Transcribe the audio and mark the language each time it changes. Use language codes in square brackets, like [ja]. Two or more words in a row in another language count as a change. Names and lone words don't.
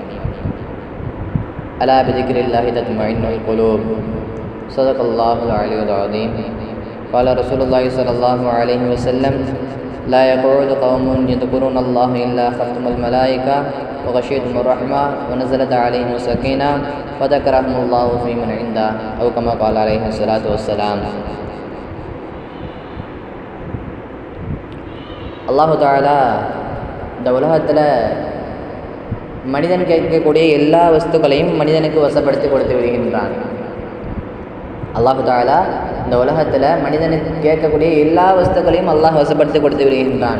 [ar] ألا بذكر الله تطمئن القلوب صدق الله العلي العظيم قال رسول الله صلى الله عليه وسلم لا يقعد قوم يذكرون الله إلا حفتهم الملائكة وغشيتهم الرحمة ونزلت عليهم السكينة وذكرهم الله فيمن عنده أو كما قال عليه الصلاة والسلام. الله تعالى [ta] இந்த உலகத்தில் மனிதன் கேட்கக்கூடிய எல்லா வஸ்துக்களையும் மனிதனுக்கு வசப்படுத்தி கொடுத்து விடுகின்றான். [ar] الله تعالى [ta] இந்த உலகத்தில் மனிதனுக்கு கேட்கக்கூடிய எல்லா வஸ்துக்களையும் அல்லாஹ் வசப்படுத்தி கொடுத்து விடுகின்றான்.